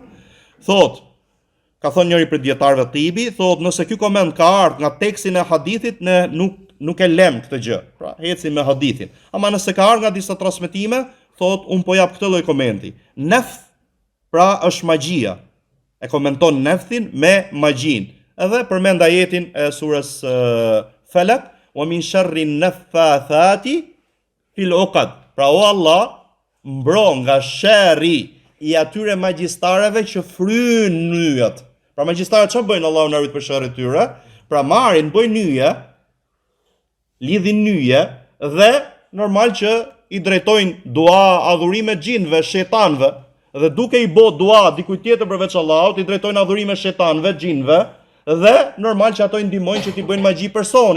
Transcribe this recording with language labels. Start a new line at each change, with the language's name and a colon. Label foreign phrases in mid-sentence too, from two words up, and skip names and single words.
Albanian: Thotë, ka thënë njëri prej dietarëve Tibi, thotë nëse ky koment ka ardhur nga tekstin e hadithit, ne nuk e lëm këtë gjë. Pra hecim me hadithin. Ama nëse ka ardhur nga disa transmetime, thotë un po jap këtë lloj komenti. Nef, pra është magjia. E komenton nefthin me magjin. Edhe përmend ajetin e surës Falaq,
Arabic: ومن شر النفاثات في العقد.
Albanian: Pra o Allah, mbro nga sherri i atyre magjistarëve që fryn nyjat. Pra magjistarët çfarë bëjnë? Allahu na rrit për sherrin e tyre. Pra marrin, bëjnë nyje, lidhin nyje dhe normal që i drejtojnë dua, adhurime xhinëve, shejtanëve, dhe duke i bë dua dikujt tjetër përveç Allahut, i drejtojnë adhurime shejtanëve, xhinëve, dhe normal që ato i ndihmojnë që t'i bëjnë magji personit.